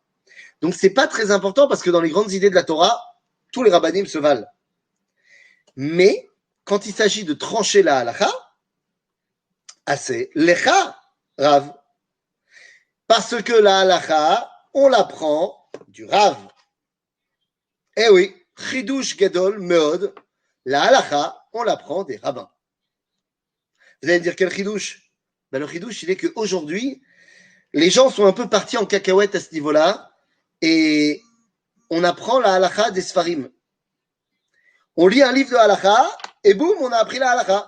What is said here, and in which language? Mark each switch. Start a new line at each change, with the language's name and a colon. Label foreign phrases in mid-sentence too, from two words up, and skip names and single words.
French: Donc c'est pas très important parce que dans les grandes idées de la Torah, tous les rabbanim se valent. Mais quand il s'agit de trancher la halakha,
Hebrew: עשה לך רב.
French: Parce que la halakha, on l'apprend du Rav. Eh oui,
Hebrew: חידוש גדול מאוד,
French: la halakha, on l'apprend des rabbins. Vous allez me dire quel chidush? Ben, le chidush, il est qu'aujourd'hui, les gens sont un peu partis en cacahuète à ce niveau-là et on apprend la halakha des sfarim. On lit un livre de halakha et boum, on a appris la halakha.